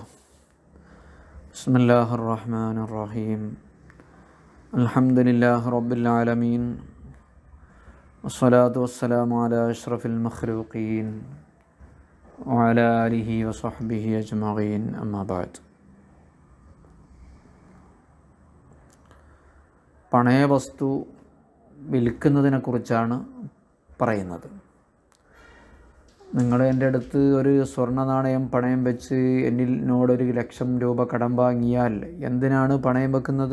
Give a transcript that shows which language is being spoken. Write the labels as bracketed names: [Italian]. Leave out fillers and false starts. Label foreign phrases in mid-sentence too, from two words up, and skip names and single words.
[Arabic] بسم الله الرحمن الرحيم. الحمد لله رب العالمين، والصلاة والسلام على أشرف المخلوقين وعلى آله وصحبه أجمعين، أما بعد. [Malayalam] പണയവസ്തു വിൽക്കുന്നതിനെക്കുറിച്ചാണ് പറയുന്നത്. നിങ്ങൾ എൻ്റെ അടുത്ത് ഒരു സ്വർണ്ണ നാണയം പണയം വെച്ച് എന്നോടൊരു 1,00,000 രൂപ കടം വാങ്ങിയാൽ എന്തിനാണ് പണയം വെക്കുന്നത്?